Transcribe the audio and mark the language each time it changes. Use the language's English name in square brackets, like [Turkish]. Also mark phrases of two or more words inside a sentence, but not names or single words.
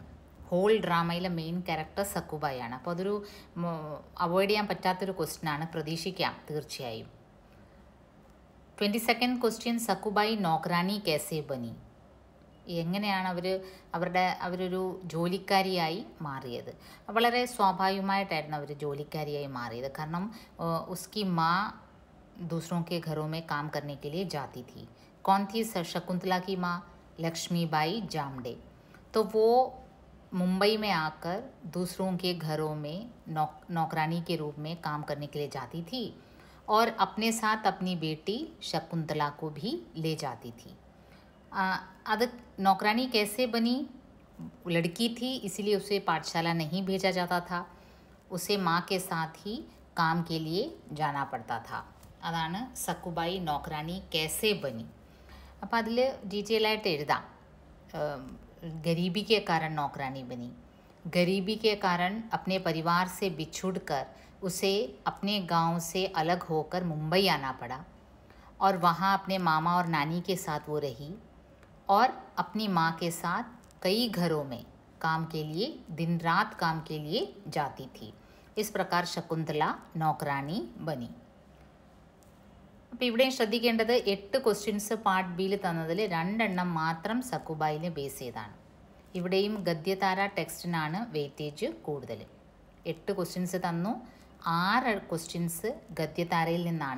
[Malayalam] ഹോൾ ഡ്രാമയിലെ [English] main character [Malayalam] സക്കുബായി ആണ്. അപ്പോൾ അതൊരു അവോയ്ഡ് ചെയ്യാൻ പറ്റാത്തൊരു ക്വസ്റ്റ്യൻ ആണ്, പ്രതീക്ഷിക്കാം തീർച്ചയായും. [Hindi] 22nd ക്വസ്റ്റ്യൻ സക്കുബായി नौकरानी कैसे बनी. [Malayalam] എങ്ങനെയാണ് അവരൊരു ജോലിക്കാരിയായി മാറിയത്? വളരെ സ്വാഭാവികമായിട്ടായിരുന്നു അവർ ജോലിക്കാരിയായി മാറിയത്. [Hindi] കാരണം उसकी माँ दूसरों के घरों में काम करने के लिए जाती थी. कौन थी? शकुंतला की माँ लक्ष्मीबाई जामडे. तो वो मुंबई में आकर दूसरों के घरों में नौकरानी के रूप में काम करने के लिए जाती थी और अपने साथ अपनी बेटी शकुंतला को भी ले जाती थी. അത് नौकरानी कैसे बनी, लड़की थी इसीलिए उसे पाठशाला नहीं भेजा जाता था. उसे माँ के साथ ही काम के लिए जाना पड़ता था. അതാണ് സക്കുബായി നോക്രാനി कैसे बनी. [Malayalam] അപ്പോൾ അതിൽ ഡീറ്റെയിൽ ആയിട്ട് എഴുതാം. [Hindi] गरीबी के कारण नौकरानी बनी. गरीबी के कारण अपने परिवार से बिछुड़कर उसे अपने गांव से अलग होकर मुंबई आना पड़ा और वहाँ अपने मामा और नानी के साथ वो रही और अपनी माँ के साथ कई घरों में काम के लिए दिन रात काम के लिए जाती थी. इस प्रकार शकुंतला नौकरानी बनी. [Malayalam] അപ്പോൾ ഇവിടെയും ശ്രദ്ധിക്കേണ്ടത് 8 [English] questions part [Malayalam] ബിയിൽ തന്നതിൽ 2 എണ്ണം മാത്രം സക്കുബായിനെ ബേസ് ചെയ്താണ്. ഇവിടെയും ഗദ്യതാര ടെക്സ്റ്റിനാണ് വെയിറ്റേജ് കൂടുതൽ. 8 ക്വസ്റ്റ്യൻസ് തന്നു, 6 ക്വസ്റ്റ്യൻസ് ഗദ്യതാരയിൽ നിന്നാണ്.